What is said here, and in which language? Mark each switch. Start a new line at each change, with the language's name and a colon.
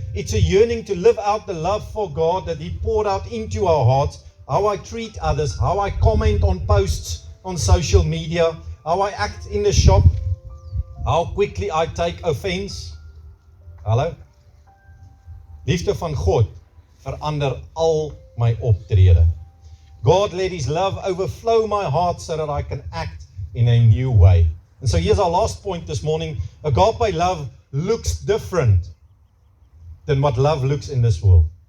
English: It's a yearning to live out the love for God that He poured out into our hearts. How I treat others, how I comment on posts on social media, how I act in the shop, how quickly I take offense. Hallo?
Afrikaans: Liefde van God verander al my optrede.
English: God let His love overflow my heart so that I can act in a new way. And so here's our last point this morning. Agape love looks different than what love looks in this world.